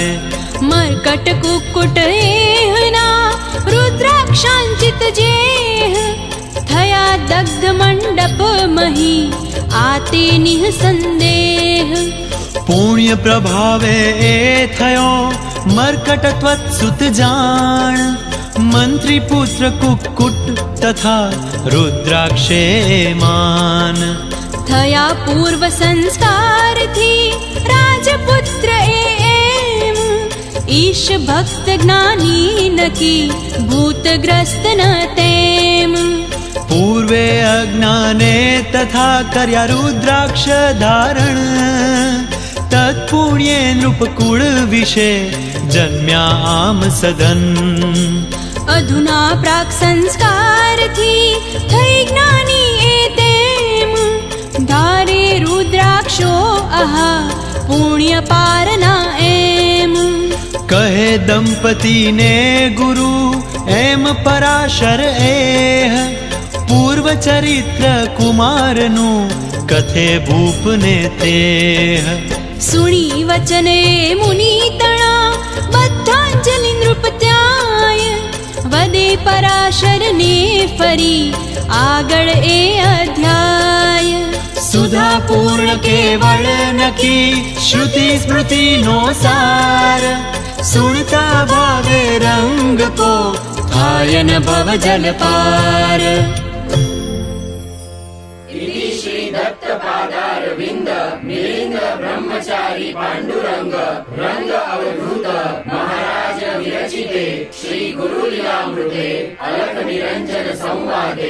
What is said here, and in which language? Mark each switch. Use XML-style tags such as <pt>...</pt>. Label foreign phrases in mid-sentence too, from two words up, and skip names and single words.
<gu>મરકટ કુક્કુટ એહના રુદ્રાક્ષાંચિત જેહ થયા દગ્ધ મંડપ મહી આતે નિહ સંદેહ પુણ્ય પ્રભાવે એ થયો મરકટ ત્વત્સુત જાન મંત્રી પુત્ર કુક્કુટ તથા રુદ્રાક્ષે માન થયા પૂર્વ સંસ્કાર થી રાજપુત્ર એમ ઈશ ભક્ત જ્ઞાની નકી ભૂતગ્રસ્ત ન તેમ પૂર્વે અજ્ઞાને તથા કર્યા રુદ્રાક્ષ ધારણ તત્પુણ્યે નૃપકુલ વિષે જન્મ્યા આમ સદન અધુના પ્રાક્ સંસ્કાર થી થઈ જ્ઞાની એતેમ ધારે રુદ્રાક્ષો આહા પુણ્ય પારના એમ કહે દંપતિ ને ગુરુ એમ પરાશર એહ પૂર્વ ચરિત્ર કુમાર નુ કથે ભૂપ ને તેહ સુણી વચને મુનિ તણા બદ્ધાંજલિ નૃપત્યાય વદે પરાશર ને ફરી આગળ એ અધ્યાય કેવળ નખી શ્રુતિ સ્મૃતિનો સાર સુણતા ભાવે રંગ કો થાય ન ભવ જલ પાર</gu> <sa>श्रीदत्तपादारविन्द मिलिन्द ब्रह्मचारी पाण्डुरङ्ग रङ्ग अवधूत महाराज विरचिते श्रीगुरुलीलामृते अलख निरञ्जन संवादे</sa>